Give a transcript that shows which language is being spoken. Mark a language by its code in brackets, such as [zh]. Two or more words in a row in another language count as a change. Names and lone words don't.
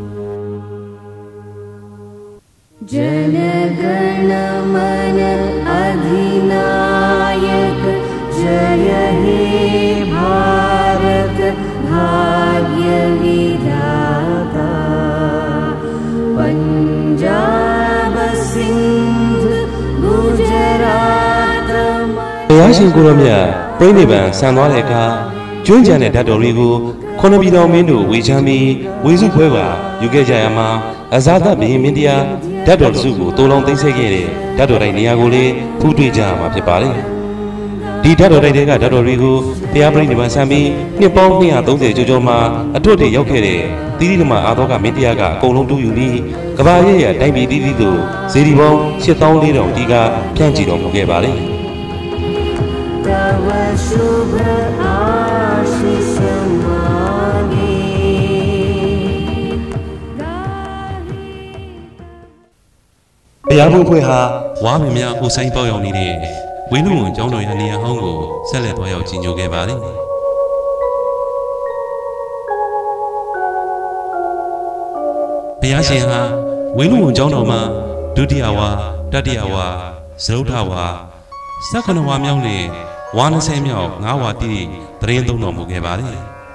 [bn] जनगणमन अधिनायक जय हे भारत भाग्य विधाता पंजाब सिंध गुजरात [my] ဘုရားရှင်ကိုရောမြတ်ပြိဋိဘံဆံသွားတဲ့အခါကျွန်းကြံတဲ့ဓာတ်တော်တွေကိုခုနှစ်ပြည်တော်မင်းတို့ဝေချမ်းပြီးဝေစု ခွဲပါယူခဲ့ကြရမှာအဇာတဘိမင်းတရားဓာတ်တော်တစုကိုတိုးလောင်သိမ်းဆည်းခဲ့တဲ့ဓာတ်တော်တိုင်းနေရာကိုလည်းဖူးတွေ့ကြရမှာဖြစ်ပါတယ်။ဒီဓာတ်တော်တိုင်းတွေကဓာတ်တော်တွေကိုဘုရားပြိဋိဘံဆံပြီးနှစ်ပေါင်း230ကျော်ကျော်မှာအထွတ်တွေရောက်ခဲ့တဲ့သီရိဓမ္မအာသောကမင်းတရားကအကုန်လုံးတူယူပြီးကဘာရဲ့ရတိုင်းပြည်တည်တည်သို့ဇေဒီပေါင်း8400တီကဖြန့်ချီတော်မူခဲ့ပါတယ်။ [bn] तव शुभ आशीष मांगे [my] ဘုရားဘုဖွဲ့ဟာဝါမင်းများအိုဆိုင်ပေါက်ရောက်နေတဲ့ဝင်းလူဝန်ကျောင်းတော်ရနေရာဟောင်းကိုဆက်လက်သွားရောက်ကြီးညိုခဲ့ပါတယ်။ဘုရားရှင်ဟာဝင်းလူဝန်ကျောင်းတော်မှာဒုတိယဝါတတိယဝါဇရုဒ္ဓဝါ19ဝါမြောက်နဲ့ဝါ20မြောက်9ဝါတိတရင်သုံးတော်မူခဲ့ပါတယ်။